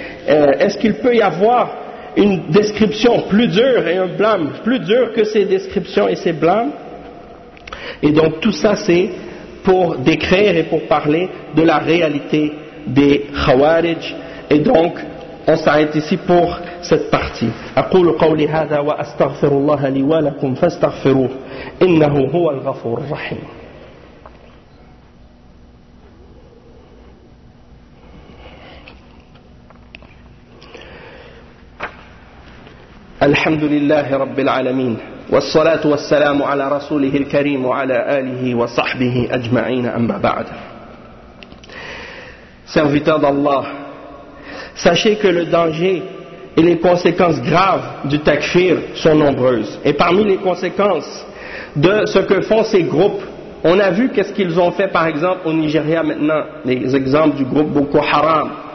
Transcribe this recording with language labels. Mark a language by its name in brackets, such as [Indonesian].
[French] Est-ce qu'il peut y avoir une description plus dure et un blâme plus dur que ces descriptions et ces blâmes? Et donc tout ça c'est pour décrire et pour parler de la réalité des khawarij. Et donc, On s'arrête ici pour cette partie. [Arabic] أقول قولي هذا وأستغفر الله لي ولكم فاستغفروه إنه هو الغفور الرحيم. الحمد لله رب العالمين والصلاة والسلام على رسوله الكريم وعلى آله وصحبه أجمعين أما بعد. [French] Serviteurs d'Allah, sachez que le danger et les conséquences graves du takfir sont nombreuses. Et parmi les conséquences de ce que font ces groupes, on a vu qu'est-ce qu'ils ont fait par exemple au Nigeria maintenant, les exemples du groupe Boko Haram.